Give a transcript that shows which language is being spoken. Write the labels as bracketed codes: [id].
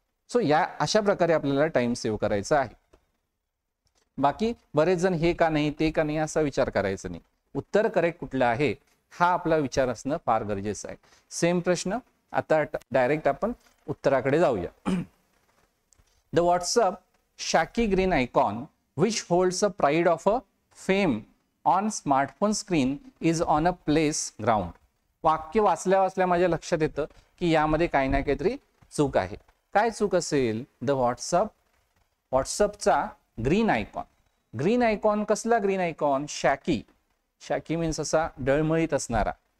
[mr] So या अशा प्रकारे आपल्याला टाइम सेव्ह करायचा आहे. बाकी बरेच जण हे का नाही ते का नाही असा विचार करायचा नाही. उत्तर करेक्ट कुठलं आहे हा आपला विचार असणं फार गरजेचं आहे. सेम प्रश्न आता डायरेक्ट आपण उत्तराकडे जाऊया. [en] The WhatsApp khaki green icon which holds a pride of a fame on smartphone screen is on a place ground. [mr] वाक्य वाचल्या वाचल्या माझ्या लक्षात येतं की यामध्ये काही ना काहीतरी चूक आहे. काय चूक असेल? The व्हॉट्सअपचा green icon. Green icon कसला ग्रीन आयकॉन? शॅकी. शॅकी मीन्स असा डळमळीत असणारा.